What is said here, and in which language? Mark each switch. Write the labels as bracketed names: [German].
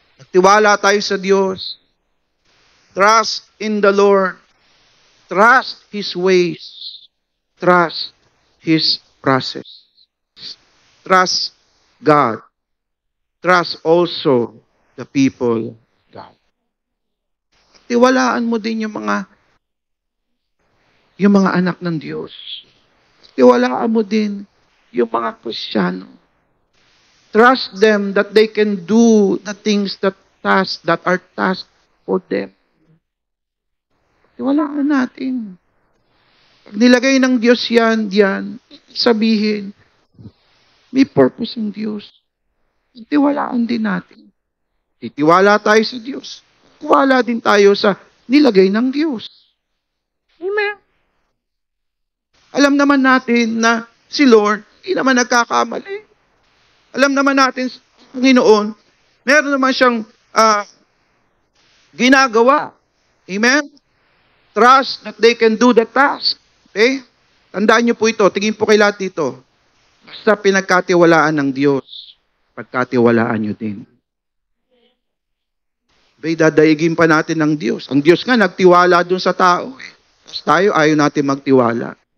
[Filipino] Tiwala tayo sa Diyos. [English] Trust in the Lord. Trust His ways. Trust His process. Trust God. Trust also the people of God. [Filipino] Tiwalaan mo din yung mga anak ng Diyos. Tiwalaan mo din yung mga Kristiyano. [English] Trust them that they can do the things that are tasked for them. [Filipino] Tiwalaan natin. Pag nilagay ng Diyos yan, diyan, sabihin, may purpose ang Diyos. Tiwalaan din natin. Titiwala tayo sa Diyos. Tiwala din tayo sa nilagay ng Diyos. Amen. Alam naman natin na si Lord, hindi naman nagkakamali. Alam naman natin, Panginoon, meron naman siyang ginagawa. Amen? [English] Trust that they can do the task. [Filipino] Okay? Tandaan niyo po ito. Tingin po kay lahat dito. Basta pinagkatiwalaan ng Diyos, pagkatiwalaan niyo din. Bay, dadaigin pa natin ng Diyos. Ang Diyos nga nagtiwala dun sa tao. Tapos tayo ayaw natin magtiwala.